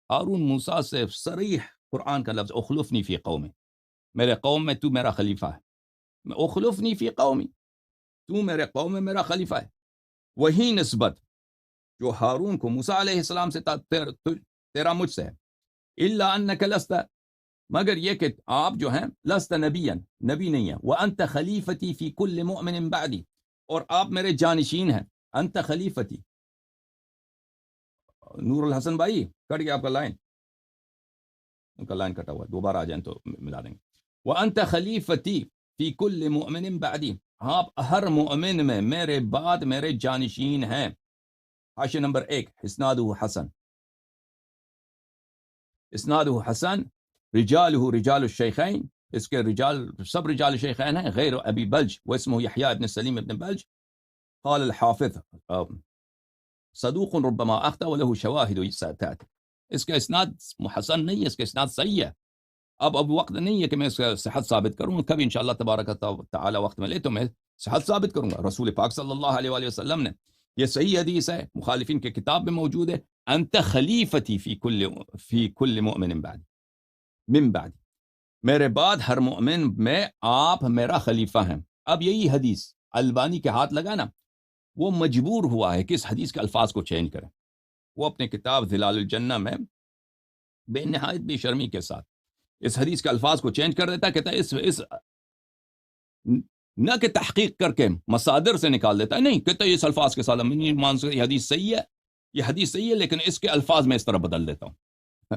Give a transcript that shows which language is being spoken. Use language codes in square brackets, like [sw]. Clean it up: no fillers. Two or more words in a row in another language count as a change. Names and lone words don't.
[ur] ہارون موسیٰ سے صریح قرآن کا لفظ [ar] اخلفنی فی قومی، [ur] میرے قوم میں تو میرا خلیفہ ہے. [ar] اخلفنی فی قومی، [ur] تو میرے قوم میں میرا خلیفہ ہے. وہی نسبت جو ہارون کو موسیٰ علیہ السلام سے تیرا مجھ سے ہے. [ar] الا انک لست، [ur] مگر یہ کہ آپ جو ہیں [ar] لست نبیا، [ur] نبی نہیں ہیں. [ar] وانت خلیفتی فی کل مؤمن بعدی، [ur] اور آپ میرے جانشین ہیں. [ar] انت خلیفتی. [ur] نور الحسن بھائی کٹ گیا آپ کا لائن، ان کا لائن کٹا ہوا ہے، دوبارہ آ جائیں تو ملا دیں گے. [ar] وانت خلیفتی فی کل مؤمن بعدی، [ur] آپ ہر مؤمن میں میرے بعد میرے جانشین ہیں. حاشیہ نمبر 1، [ar] اسنادہ حسن، اسنادہ حسن، رجالہ رجال الشیخین، [ur] اس کے رجال سب رجال شیخین ہیں، [ar] غیر ابی بلج واسمہ یحییٰ ابن سلیم ابن بلج. قال الحافظ صدوق ربما اخطا وله شواہد ستأتی. [ur] اس کا اسناد حسن نہیں ہے، اس کا اسناد صحیح ہے. اب وقت نہیں ہے کہ میں اس کا صحت ثابت کروں، کبھی [ar] انشاءاللہ تبارک تعالی [ur] وقت ملے تو میں صحت ثابت کروں گا. رسول پاک [ar] صلی اللہ علیہ وآلہ وسلم [ur] نے، یہ صحیح حدیث ہے، مخالفین کے کتاب میں موجود ہے، [ar] انت خلیفتی فی کل مؤمن بعد، من بعد، [ur] میرے بعد ہر مؤمن میں آپ میرا خلیفہ ہیں. اب یہی حدیث البانی کے ہاتھ لگا نا، وہ مجبور ہوا ہے کہ اس حدیث کے الفاظ کو چینج کریں. وہ اپنے کتاب ظلال الجنہ میں بے نہایت بے شرمی کے ساتھ اس حدیث کے الفاظ کو چینج کر دیتا، کہتا ہے اس نہ کہ تحقیق کر کے مصادر سے نکال دیتا ہے، نہیں، کہتا ہے اس الفاظ کے ساتھ یہ حدیث صحیح ہے، یہ حدیث صحیح ہے، لیکن اس کے الفاظ میں اس طرح بدل دیتا ہوں.